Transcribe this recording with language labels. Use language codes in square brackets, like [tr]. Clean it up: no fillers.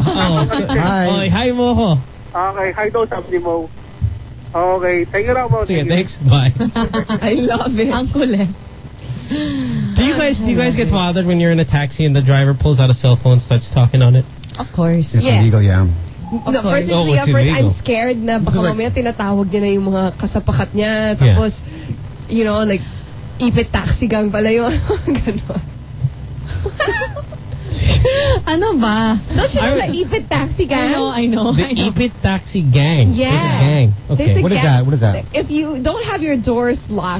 [en] Oh, hi. Hi, Mo. [tl] Okay, hi daw, sabi Mo. Okay, [en] thank you [tl] na po. [en] Sige, thanks. Bye. I love it. [tl] Ang kulit. [en] Do you guys get bothered when you're in a taxi and the driver pulls out a cell phone and starts talking on it? Of course. It's illegal, yeah. No, first, I'm scared [tl] na baka mamaya tinatawag niya na yung mga kasapakat niya. Tapos, [en] you know, like, [tl] ipit taxi gang pala yung ano ba? [en] Don't you know the Ipit Taxi Gang? I know. Ipit Taxi Gang. Yeah. The gang. Okay. What is that? If you don't have your doors locked.